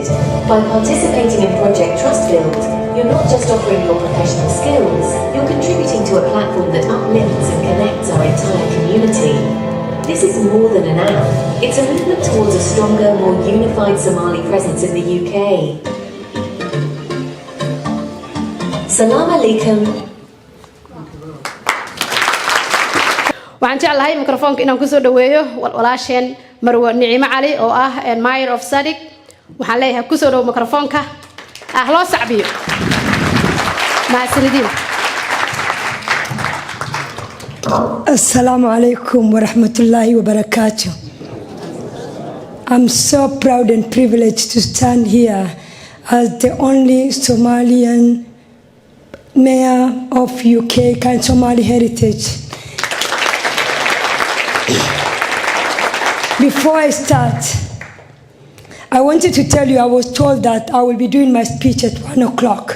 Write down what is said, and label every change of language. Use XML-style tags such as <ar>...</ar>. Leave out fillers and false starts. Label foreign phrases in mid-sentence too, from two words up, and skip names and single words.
<en>By participating in Project Trustbuild, you're not just offering your professional skills, you're contributing to a platform that uplifts and connects our entire community. This is more than an app. It's a movement towards a stronger, more unified Somali presence in the UK.</en> <ar>Salam alaikum.</ar> <so>waxaan jeclahay mikrofoonka inaan kusoo dhaweeyo walaasheen Marwo Nicimo Cali oo ah</so> <en>Mayor of</en> <so>Sadik. waxaan leeyahay kusoo dhaw mikrofoonka loo sacbiyo Mahadsanidiin.</so> <ar>Assalamu alaikum wa rahmatullahi wa barakatuh.</ar> <en>I'm so proud and privileged to stand here as the only Somalian mayor of UK and Somali heritage. Before I start, I wanted to tell you I was told that I will be doing my speech at 1 o'clock.</en>